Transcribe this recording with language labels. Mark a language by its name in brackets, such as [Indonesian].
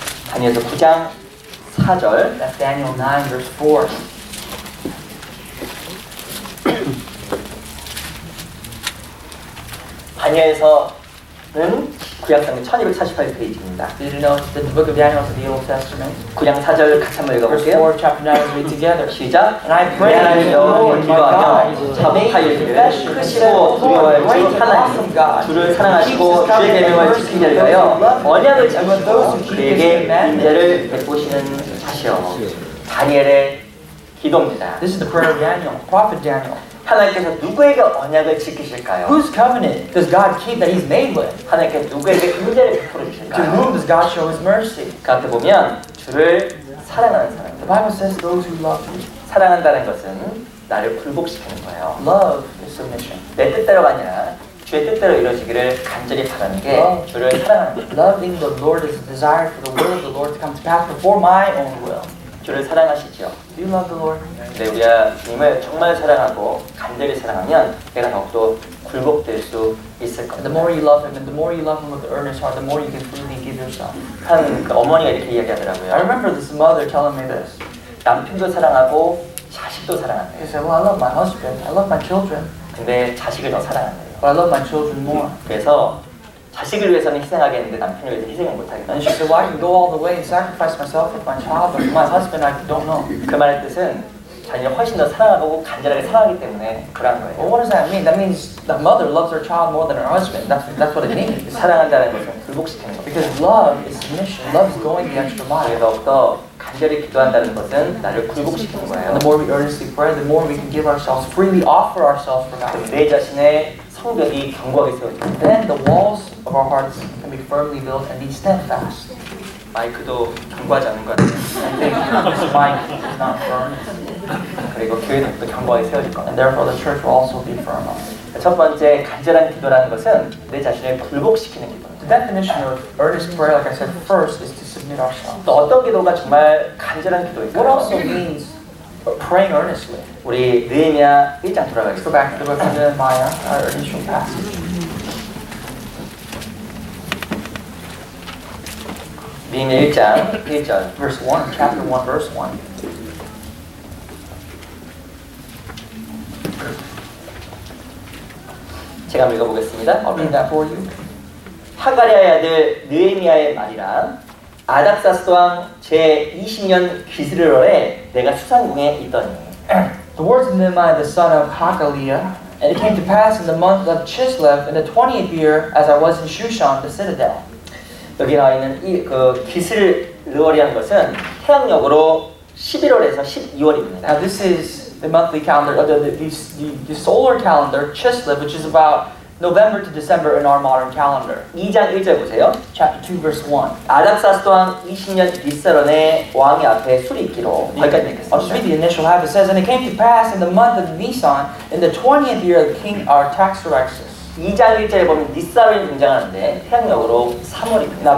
[Korean] 다니엘서 9장 4절. [English] That's Daniel 9, verse 4. [Korean] 다니엘서는 구약성경 1248페이지입니다. [English] Did you know that the book of Daniel is the Old Testament? [Korean] 9장 4절 같이 한번 [English] Verse [Korean] 읽어볼게요. [English] 4, chapter 9, let's read together. [Korean] 시작. [English] And I [Korean] 내 [English] pray [Korean] 하나님 여호와를 [English] Lord my [Korean] 기도하며 [English] God, [Korean] 자복하여 이르기를 크시고 두려워할 주 하나님 주를 사랑하시고 주의 계명을 지키기 위하여 언약을 지키시고 그에게 인자를 베푸시는 자시여. 다니엘의 기도입니다. [English] This is the prayer of Daniel, prophet Daniel. [Korean] 하나님께서 누구에게 언약을 지키실까요? [English] Whose covenant does God keep that He's made with? [Korean] 하나님께서 누구에게 인자를 베풀어 [English] To [Korean] 주실까요? [English] whom does God show His mercy? [Korean] 그 앞에 보면 주를 사랑하는 사람. [English] The Bible says those who love Him. [Korean] 사랑한다는 것은 나를 굴복시키는 거예요. [English] Love is submission. [Korean] 내 뜻대로가 아니라 주의 뜻대로 이루어지기를 간절히 바라는 게 주를 사랑하는 거예요. [English] Loving the Lord is a desire for the will of the Lord to come to pass before my own will. [Korean] 주를 사랑하시죠. [English] Do you love the Lord? [Korean] 근데 우리가 주님을 정말 사랑하고 간절히 사랑하면 내가 더욱더 굴복될 수 있을 [English] And [Korean] 겁니다. [English] the more you love Him, and the more you love Him with the earnest heart, the more you can freely give yourself. [Korean] 한 그 어머니가 이렇게 [English] I [Korean] 이야기하더라고요. [English] remember this mother telling me this. [Korean] 남편도 사랑하고 자식도 [English] She [Korean] 사랑한대요. [English] said, well, I love my husband, I love my children, [Korean] 근데 자식을 더 사랑한대요. [English] but I love my children more. [Korean] 그래서 자식을 위해서는 희생하겠는데 남편을 위해서 희생을 못 [English] And she said, well, I can go all the way and sacrifice myself with my child, but my husband, I don't know. [Korean] 그 말의 뜻은 자녀를 훨씬 더 사랑하고 간절하게 사랑하기 때문에 그러한 [English] Well, [Korean] 거예요. [English] what does that mean? That means the mother loves her child more than her husband. That's what it means. [Korean] 사랑한다는 것은 굴복시키는 거예요. [English] Because love is submission. Love is going the extra mile. [Korean] 그래서 더욱더 간절히 기도한다는 것은 나를 굴복시키는 거예요. [English] And the more we earnestly pray, the more we can give ourselves, freely offer ourselves for God. [Korean] 그럼 내 자신의 성벽이 견고하게 세워집니다. [English] Then the walls of our hearts can be firmly built and be steadfast. [Korean] 마이크도 견고하지 않은 것 같아요. [English] I think this mic is not firm, [Korean] 그리고 교회도 또 견고하게 세워질 [English] and therefore the church will also be firm. [Korean] 첫 번째 간절한 기도라는 것은 내 자신을 굴복시키는 기도입니다. [English] The definition of earnest prayer, like I said, first is to submit ourselves. [Korean] 또 어떤 기도가 정말 간절한 [English] What [Korean] 기도일까요? [English] also means praying earnestly? [Korean] 우리 느헤미야 1장 [English] Let's go [Korean] 돌아가겠습니다. [English] back to the book of Nehemiah, our initial passage. [Korean] 느헤미야 1장 1절. [English] Verse 1, chapter 1, verse 1. [Korean] 제가 한번 읽어보겠습니다. [English] I'll read that for you. [Korean] 하가랴의 아들 느헤미야의 말이라 아닥사스 왕 제20년 기스르월에 내가 수상궁에 있더니 [English] The words of Nehemiah, the son of Hakaliah, And it came to pass in the month of Chislev in the 20th year, as I was in Shushan, the citadel. [Korean] 여기 나와 있는 이 기슬르월이라는 것은 태양력으로 11월에서 12월입니다. [English] Now this is the monthly calendar, the solar calendar, Chislev, which is about November to December in our modern calendar. [Korean] 2장 1절 보세요. [English] Chapter 2, verse 1. [Korean] 아닥사스 왕 20년 닛사론의 왕의 앞에 술이 있기로 거기까지 [English] I'll just read the initial half. It says, And it came to pass in the month of Nisan, in the 20th year of King Artaxerxes. [Korean] 2장 1절에 보면 닛사론이 등장하는데 태양력으로 3월입니다.